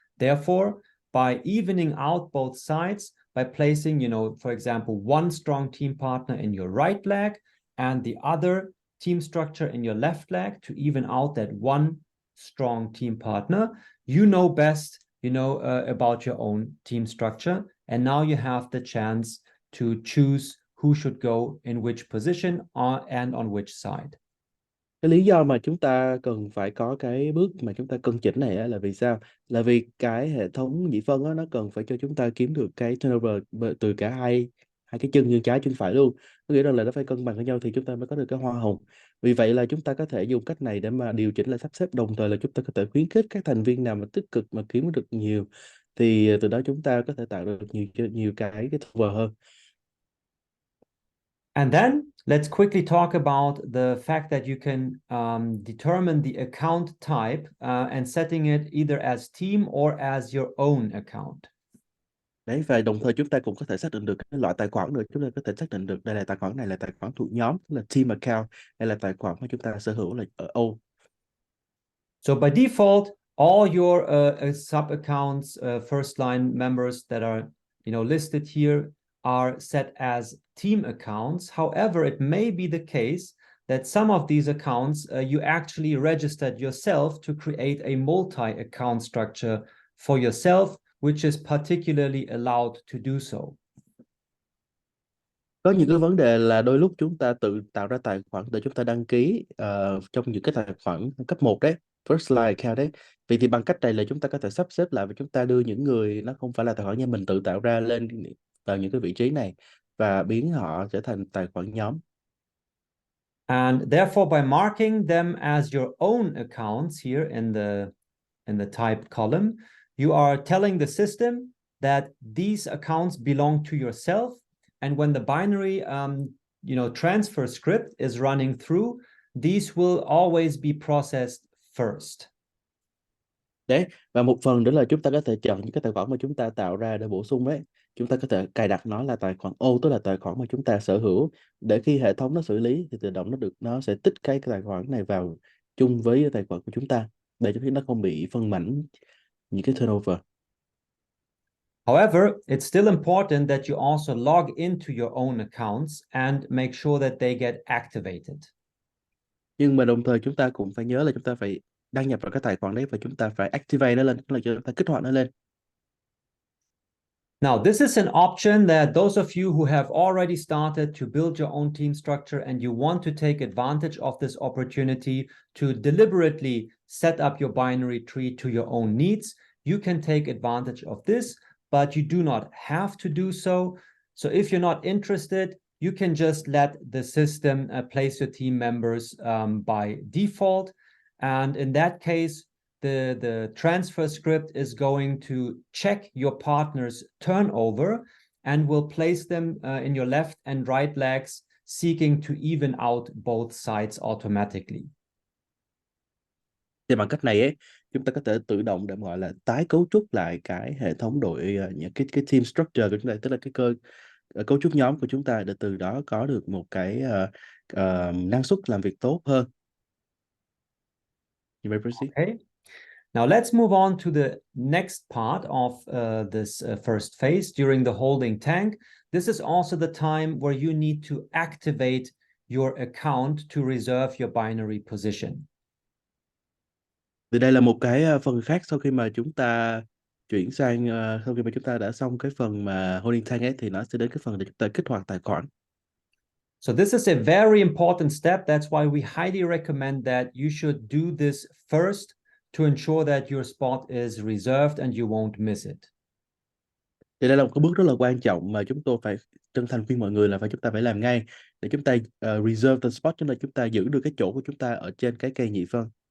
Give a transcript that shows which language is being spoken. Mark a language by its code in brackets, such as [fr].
[en] Therefore, by evening out both sides, by placing, for example, one strong team partner in your right leg and the other team structure in your left leg to even out that one strong team partner, you know best, about your own team structure. And now you have the chance to choose who should go in which position and on which side. [vi] Cái lý do mà chúng ta cần phải có cái bước mà chúng ta cân chỉnh này á, là vì sao? Là vì cái hệ thống nhị phân á, nó cần phải cho chúng ta kiếm được cái turnover từ cả hai hai cái chân, chân trái chân phải luôn. Có nghĩa rằng là nó phải cân bằng với nhau thì chúng ta mới có được cái hoa hồng. Vì vậy là chúng ta có thể dùng cách này để mà điều chỉnh lại sắp xếp, đồng thời là chúng ta có thể khuyến khích các thành viên nào mà tích cực mà kiếm được nhiều, thì từ đó chúng ta có thể tạo được nhiều cái turnover hơn. [en] And then let's quickly talk about the fact that you can determine the account type and setting it either as team or as your own account. [vi] Đấy, và đồng thời chúng ta cũng có thể xác định được cái loại tài khoản, được chúng ta có thể xác định được đây là tài khoản này là tài khoản thuộc nhóm, tức là team account, hay là tài khoản mà chúng ta sở hữu là ở O. [en] So by default, all your sub accounts, first line members that are listed here are set as team accounts. However, it may be the case that some of these accounts you actually registered yourself to create a multi-account structure for yourself, which is particularly allowed to do so. [vi] Có những cái vấn đề là đôi lúc chúng ta tự tạo ra tài khoản để chúng ta đăng ký trong những cái tài khoản cấp 1 đấy, first line account đấy. Vậy thì bằng cách này là chúng ta có thể sắp xếp lại và chúng ta đưa những người nó không phải là tài khoản nhà mình tự tạo ra lên vào những cái vị trí này và biến họ trở thành tài khoản nhóm. [en] And therefore, by marking them as your own accounts here in the type column, you are telling the system that these accounts belong to yourself. And when the binary transfer script is running through, these will always be processed first. [vi] Đấy, và một phần nữa là chúng ta có thể chọn những cái tài khoản mà chúng ta tạo ra để bổ sung đấy. Chúng ta có thể cài đặt nó là tài khoản O, tức là tài khoản mà chúng ta sở hữu, để khi hệ thống nó xử lý thì tự động nó sẽ tích cái tài khoản này vào chung với tài khoản của chúng ta, để cho nó không bị phân mảnh những cái turnover. [en] However, it's still important that you also log into your own accounts and make sure that they get activated. [vi] Nhưng mà đồng thời chúng ta cũng phải nhớ là chúng ta phải đăng nhập vào cái tài khoản đấy và chúng ta phải activate nó lên, tức là chúng ta kích hoạt nó lên. [en] Now, this is an option that those of you who have already started to build your own team structure and you want to take advantage of this opportunity to deliberately set up your binary tree to your own needs, you can take advantage of this, but you do not have to do so. So if you're not interested, you can just let the system place your team members by default. And in that case, the transfer script is going to check your partner's turnover and will place them in your left and right legs, seeking to even out both sides automatically. [vi] Thì bằng cách này ấy, chúng ta có thể tự động để gọi là tái cấu trúc lại cái hệ thống những cái team structure của chúng ta, tức là cái cấu trúc nhóm của chúng ta, để từ đó có được một cái năng suất làm việc tốt hơn. [en] You may proceed. Okay. Now let's move on to the next part of this first phase during the holding tank. This is also the time where you need to activate your account to reserve your binary position. [vi] Thì đây là một cái phần khác sau khi mà chúng ta chuyển sang sau khi mà chúng ta đã xong cái phần mà holding tank ấy, thì nó sẽ đến cái phần để chúng ta kích hoạt tài khoản. [en] So this is a very important step. That's why we highly recommend that you should do this first to ensure that your spot is reserved and you won't miss it. [vi] Thì đây là một cái bước rất là quan trọng mà chúng tôi phải chân thành khuyên mọi người là chúng ta phải làm ngay để chúng ta [en] reserve the spot, [vi] cho nên chúng ta giữ được cái chỗ của chúng ta ở trên cái cây nhị phân.